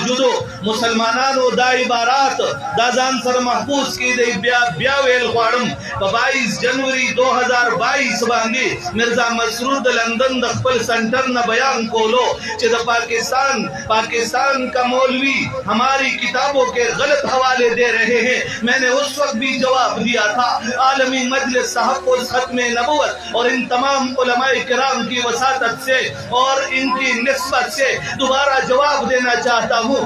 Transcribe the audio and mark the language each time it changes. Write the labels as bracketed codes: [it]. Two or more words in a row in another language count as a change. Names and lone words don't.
[ps] موجودو مسلمانانو دا عبارات دا ځان سره محفوظ کی دی بیا ویل غواړم په 22 جنوری 2022 باندې مرزا مسرور د لندن د خپل سنٹر نے بیان کولو [ur] کہ پاکستان کا مولوی ہماری کتابوں کے غلط حوالے دے رہے ہیں. میں نے اس وقت بھی جواب دیا تھا. عالمی مجلس صاحب کو ختم نبوت اور ان تمام علماء کرام کی وساطت سے اور ان کی نسبت سے دوبارہ جواب دینا چاہتا ہوں.